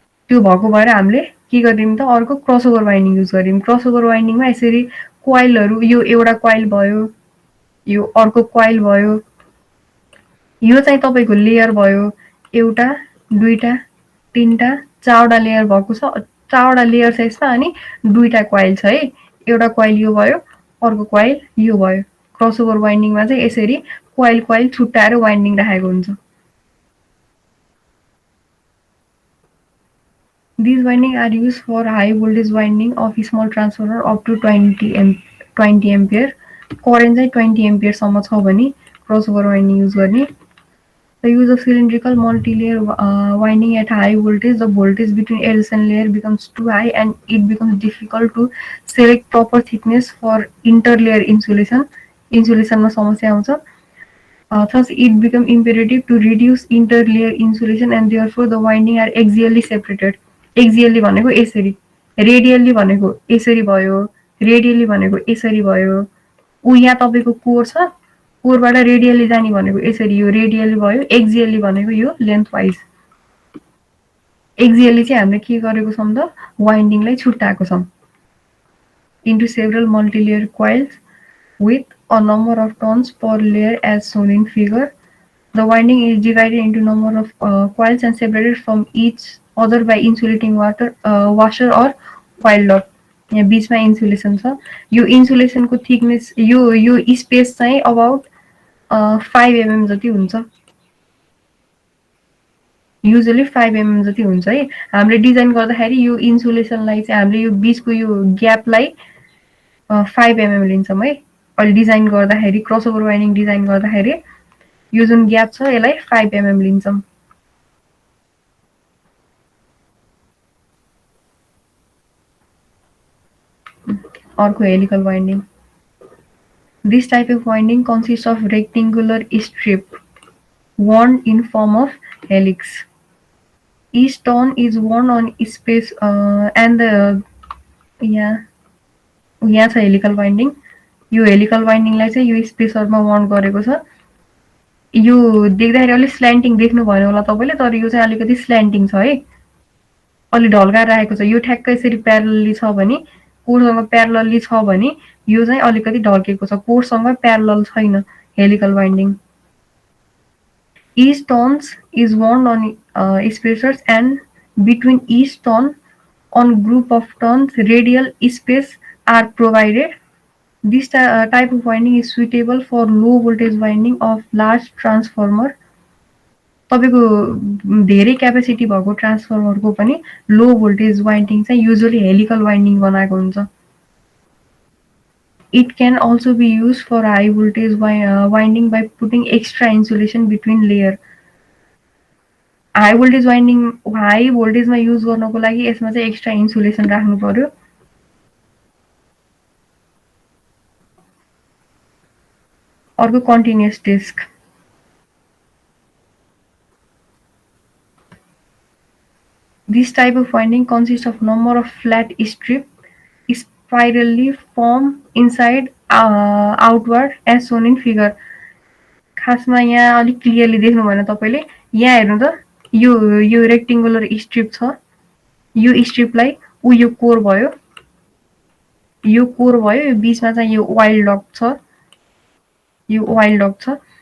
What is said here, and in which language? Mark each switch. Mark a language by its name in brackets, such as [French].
[Nepali] त्यो भएको भएर हामीले के गरिदिउँ त, अर्को क्रसओभर वाइन्डिङ युज गरिदिउँ। क्रसओभर वाइन्डिङमा यसरी कोइलहरू, यो एउटा कोइल भयो, यो अर्को कोइल भयो, यो चाहिँ तपाईँको लेयर भयो, एउटा, दुईटा, तीनटा, चारवटा लेयर भएको छ। चारवटा लेयर छ यसमा अनि दुईटा कोइल छ है। एउटा कोइल यो भयो, अर्को कोइल यो भयो। क्रसओभर वाइन्डिङमा चाहिँ यसरी कोइल कोइल छुट्याएर वाइन्डिङ राखेको हुन्छ। [English] These windings are used for high voltage winding of small transformer up to 20 ampere. [Nepali] Current चाहिँ 20 ampere सम्म छ भने crossover winding use गर्ने। [English] The use of cylindrical multi-layer winding at high voltage, the voltage between layers and layer becomes too high and it becomes difficult to select proper thickness for interlayer insulation. [Nepali] Insulationमा समस्या आउँछ। [English] Thus, it becomes imperative to reduce interlayer insulation and therefore the winding are axially separated. [Nepali] Axially भनेको यसरी, radially भनेको यसरी भयो, radially भनेको यसरी भयो। यहाँ तपाईँको कोर छ, कोरबाट रेडियली जाने भनेको यसरी, यो रेडियली भयो। एक्जियली भनेको यो लेन्थ वाइज। एक्जियली चाहिँ हामीले के गरेको छौँ त, वाइन्डिङलाई छुट्याएको छौँ [English] into several multi-layer coils with a number of turns per layer as shown in figure. The winding is divided into number of coils and separated from each other by insulating washer or coil lock. [Nepali] यहाँ बीचमा insulation छ। यो इन्सुलेसनको thickness, यो space चाहिँ about 5 mm जति हुन्छ। Usually 5 mm जति हुन्छ है। हामीले डिजाइन गर्दाखेरि यो इन्सुलेसनलाई चाहिँ हामीले यो बीचको यो ग्यापलाई 5 mm लिन्छौँ है। अहिले डिजाइन गर्दाखेरि, क्रसओभर वाइन्डिङ डिजाइन गर्दाखेरि यो जुन ग्याप छ यसलाई 5 mm लिन्छौँ। अर्को helical winding. [English] This type of winding consists of rectangular strip wound in form of helix. Each turn is wound on space and [Nepali] यहाँ छ हेलिकल वाइन्डिङ। यो हेलिकल वाइन्डिङलाई चाहिँ यो स्पेसरमा वाउन्ड गरेको छ। यो देख्दाखेरि अलिक स्ल्यान्टिङ देख्नु भएन होला तपाईँले, तर यो चाहिँ अलिकति स्ल्यान्टिङ छ है, अलि ढल्काएर राखेको छ। यो ठ्याक्कै यसरी प्यारलली छ भने, कोरसँग प्यारलली छ भने यो चाहिँ अलिकति ढल्केको छ, कोरसँग प्यारलल छैन helical winding. [English] Each turns is wound on spacers and between each turn on group of turns radial space are provided. This type of winding is suitable for low voltage winding of large transformer. [Nepali] तपाईँको धेरै capacity भएको ट्रान्सफर्मरको पनि लो voltage winding चाहिँ usually helical winding बनाएको हुन्छ। [English] It can also be used for high voltage winding by putting extra insulation between layer. [Nepali] High voltage winding, high भोल्टेजमा use गर्नको लागि यसमा चाहिँ एक्स्ट्रा इन्सुलेसन राख्नु पर्यो। अर्को continuous disk. [English] This type of winding consists of number of flat strips spirally formed inside outward as shown in figure. [Nepali] खासमा यहाँ अलिक क्लियरली देख्नु भएन तपाईँले, यहाँ हेर्नु त, यो रेक्टेङ्गुलर स्ट्रिप छ। यो स्ट्रिपलाई यो कोर भयो, यो कोर भयो, यो बीचमा चाहिँ यो वाइल्ड डक छ, यो वाइल्ड डक छ।